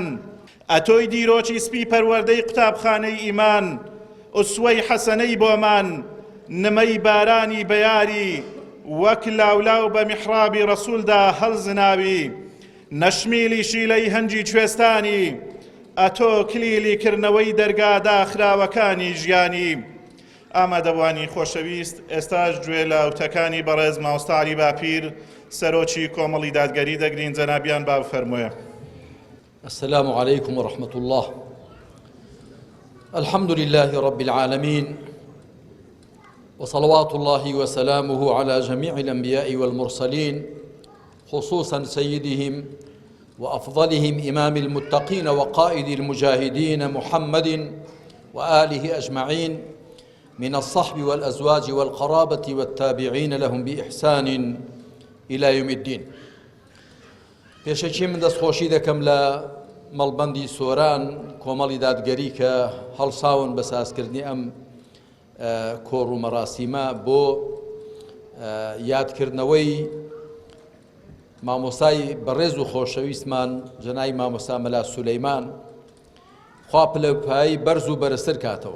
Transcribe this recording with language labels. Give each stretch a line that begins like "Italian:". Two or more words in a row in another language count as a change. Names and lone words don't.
Central Kurdish: ئەتۆی دیرۆکی سپی پەروەردەی قوتابخانەی ئیمان، ئوسوەی حەسەنەی بۆمان، نمەی بارانی بەیاری، وەک لاولاو بە میحرابی ڕەسوولدا هەڵزناوی، نەشمیلی شیلەی هەنجی کوێستانی، ئەتۆ کلیلی کردنەوەی دەرگا داخراوەکانی ژیانی. ئامادەبوانی خۆشەویست، ئێستاش گوێ لە وتەکانی بەڕێز مامۆستا عەلی باپیر سەرۆکی کۆمەڵی دادگەری دەگرین. جەنابیان با بفەرموویە.
Arabic: السلام عليكم ورحمة الله. الحمد لله رب العالمين، وصلوات الله وسلامه على جميع الأنبياء والمرسلين، خصوصا سيدهم وأفضلهم إمام المتقين وقائد المجاهدين محمد وآله أجمعين، من الصحب والأزواج والقرابة والتابعين لهم بإحسان إلى يوم الدين.
Central Kurdish: پێشەکی من دەستخۆشی دەکەم لە مەڵبەندی سۆران کۆمەڵی دادگەری کە هەڵساون بە سازکردنی ئەم کۆڕ و مەراسیمە بۆ یادکردنەوەی مامۆستای بەڕێز و خۆشەویستمان جەنابی مامۆستا مەلا سولەیمان، خوا پلەپایی بەرز و بەرزتر کاتەوە.